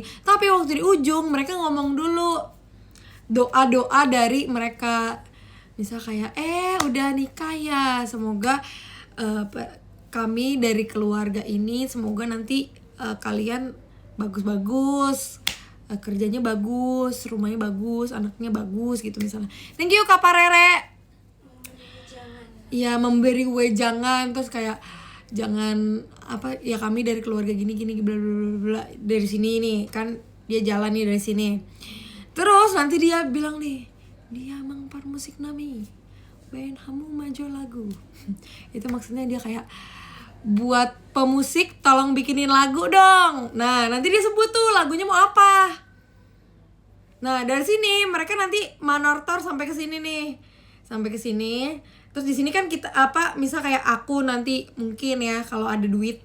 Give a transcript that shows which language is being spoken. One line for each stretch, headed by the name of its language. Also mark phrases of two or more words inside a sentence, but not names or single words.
Indonesian: Tapi waktu di ujung mereka ngomong dulu doa-doa dari mereka. Misal kayak udah nikah ya, semoga kami dari keluarga ini, semoga nanti kalian bagus-bagus, kerjanya bagus, rumahnya bagus, anaknya bagus gitu misalnya.
English: Thank you Kak Parere.
Indonesian: Ya, memberi wejangan, terus kayak jangan apa ya, kami dari keluarga gini bla bla bla, dari sini nih kan dia jalan nih dari sini. Terus nanti dia bilang nih, dia
Batak Toba: mangpar musik nami bayan hamu maju lagu.
Indonesian: Itu maksudnya dia kayak buat pemusik tolong bikinin lagu dong. Nah, nanti dia sebut tuh lagunya mau apa. Nah, dari sini mereka nanti manortor sampai ke sini nih. Sampai ke sini. Terus di sini kan kita misal kayak aku nanti mungkin ya kalau ada duit.